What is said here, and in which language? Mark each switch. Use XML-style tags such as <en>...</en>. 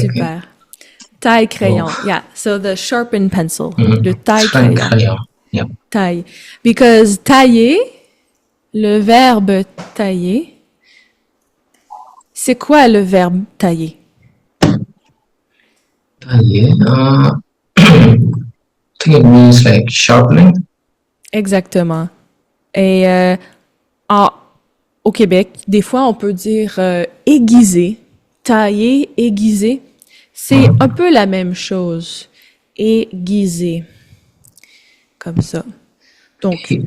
<fr>Super. Taille Oh.</fr> <en>crayon. Yeah. So the sharpened pencil. Le Mhm.</en> <fr>taille Taille crayon.</fr> <en>Yeah.</en> <fr>Taille.</fr> <en>Because</en> <fr>tailler, le verbe tailler, c'est quoi le verbe tailler? Tailler.</fr> <en>I think it means like sharpening.</en> <fr>Exactement. Et en- au Québec, des fois, on peut dire aiguiser. Tailler, aiguiser. C'est un Mhm. peu la même chose. Aiguiser. Comme ça. Donc, c'est</fr>